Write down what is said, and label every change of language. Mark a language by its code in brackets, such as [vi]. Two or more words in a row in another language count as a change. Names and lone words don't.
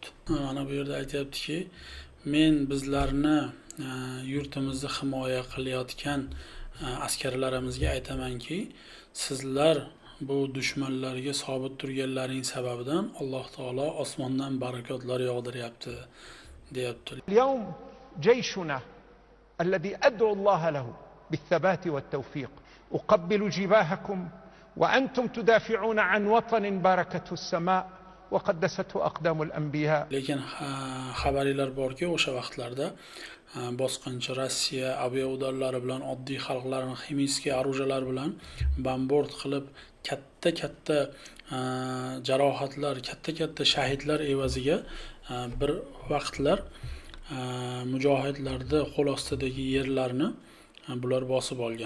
[uz] Mana bu yerda aytyaptiki, men bizlarni yurtimizni himoya qilayotgan askarlarimizga aytamanki, sizlar bu dushmanlarga sobit turganlaring sababidan Alloh taolo osmondan barakotlar yog'diryapti, deyapti. [ar] اليوم جيشنا الذي أدعو الله له بالثبات والتوفيق أقبل جباهكم وأنتم تدافعون عن وطن باركته السماء وقدسته أقدام الأنبياء. [uz] Lekin xabarlar borki, o'sha vaqtlarda bosqinchi Rossiya aviaudorlari bilan oddiy xalqlarni [ru] химические оружия [uz] bilan bombard qilib, katta jarohatlar, katta shahidlar evaziga bir vaqtlar mujohidlarni qo'l ostidagi yerlarni bular bosib olgan.